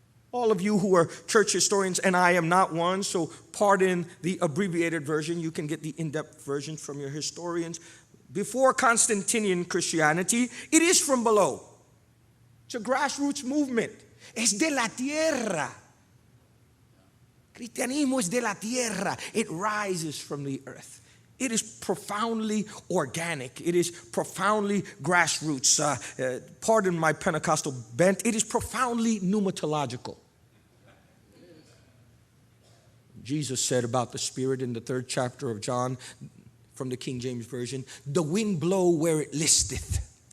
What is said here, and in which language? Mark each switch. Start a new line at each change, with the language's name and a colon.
English: All of you who are church historians, and I am not one, so pardon the abbreviated version. You can get the in-depth version from your historians. Before Constantinian Christianity, it is from below. It's a grassroots movement.
Spanish: Es de la tierra. Cristianismo es de la tierra.
English: It rises from the earth. It is profoundly organic. It is profoundly grassroots. Pardon my Pentecostal bent. It is profoundly pneumatological. Jesus said about the Spirit in the 3rd chapter of John from the King James Version, the wind blow where it listeth.